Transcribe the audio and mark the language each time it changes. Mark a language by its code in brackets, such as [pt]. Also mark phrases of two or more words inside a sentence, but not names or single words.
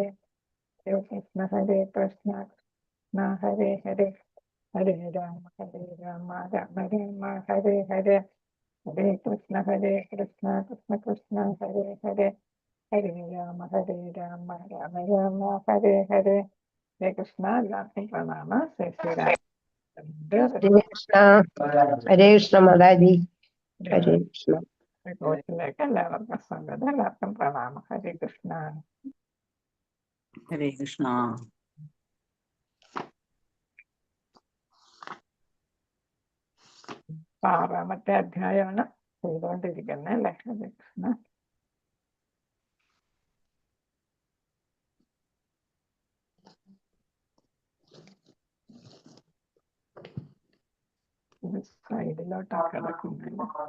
[sa] ഹരേ കൃഷ്ണ കൃഷ്ണ ഹരേ ഹരേ. ഹരേ രാമ രാമ രാമ ഹരേ ഹരേ. ഹരേ കൃഷ്ണ കൃഷ്ണ കൃഷ്ണ ഹരേ ഹരേ. ഹരേ രാമ രാമ രാമ ഹരേ ഹരേ. ഹരേ കൃഷ്ണ. [ml] എല്ലാവർക്കും പ്രണാമ. [sa] हरे कृष्ण, हरे कृष्ण माताजी, हरे कृष्ण. [ml] കോച്ചിലേക്ക് എല്ലാവർക്കും സ്വാഗതം. എല്ലാവർക്കും പ്രണാമം. [sa] ഹരേ കൃഷ്ണ. हरे कृष्ण. [ml] 6-ാമത്തെ അധ്യായമാണ് ചെയ്തുകൊണ്ടിരിക്കുന്നത് അല്ലേ. [sa] ഹരേ കൃഷ്ണ. [ml] സൈഡിലോട്ടാ കിടക്കുന്നത്.